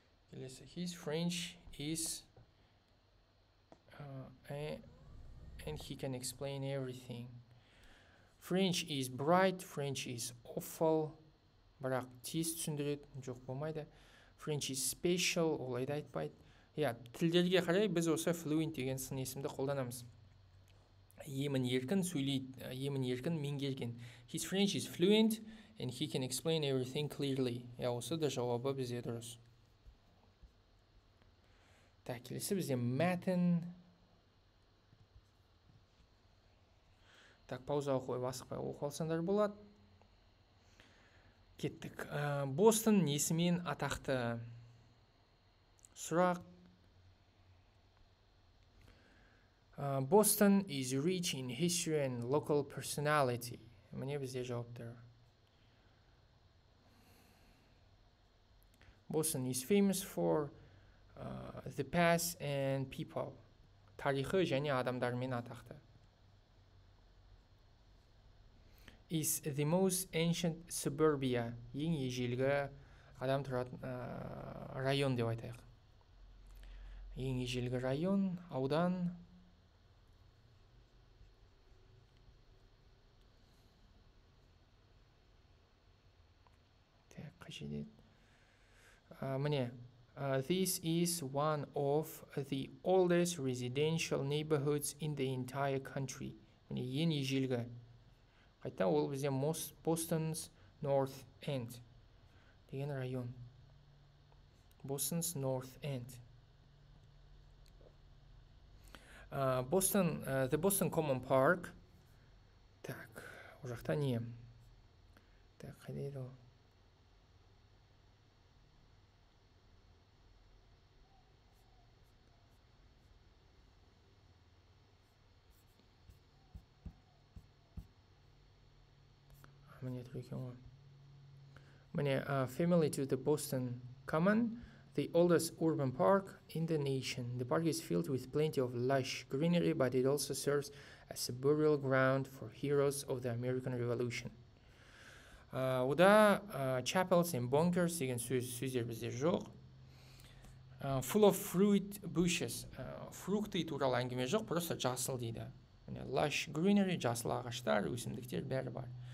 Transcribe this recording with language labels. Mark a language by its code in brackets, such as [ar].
[kk] Келесі, [en] his French is and he can explain everything. French is bright, French is awful, [kk] бірақ тез түсіндіреді, жоқ болмайды. [en] French is special, [kk] олайды айтпайды. Тілдерге қарай біз осы fluent деген сын есімді қолданамыз. Емін еркін сөйлейді, емін еркін меңгерген. [en] His French is fluent and he can explain everything clearly. [kk] Осы да жауабы бізде дұрыс. Келесі бізде мәтін. Пауза қойып асықпай оқып алсаңдар болады. Кеттік. Бостон несімен атақты? Сұрақ. [en] Boston is rich in history and local personality. [kk] Міне бізде жауаптар. [en] Boston is famous for the past and people. [kk] Тарихы және адамдармен атақты. [en] Is the most ancient suburbia. [kk] Ең ежелгі адам тұратын район деп айтайық. Ең ежелгі район, аудан. Қажет. Міне. [en] This is one of the oldest residential neighborhoods in the entire country. [kk] Міне ең ежелгі. Қайта ол бізде Boston's North End деген район. [en] Boston's North End. [kk] The Boston Common Park. Ол жақта не? Қайда еді ол? [en] Family to the Boston Common, the oldest urban park in the nation. The park is filled with plenty of lush greenery, but it also serves as a burial ground for heroes of the American Revolution. [kk] Ода [en] chapels and bunkers [kk] деген сөздер бізде жоқ. [en] Full of fruit bushes. [kk] Фрукты туралы әңгіме жоқ, просто жасыл дейді. [en] Lush greenery, [kk] жасыл ағаштар, өсімдіктер бәрі бар.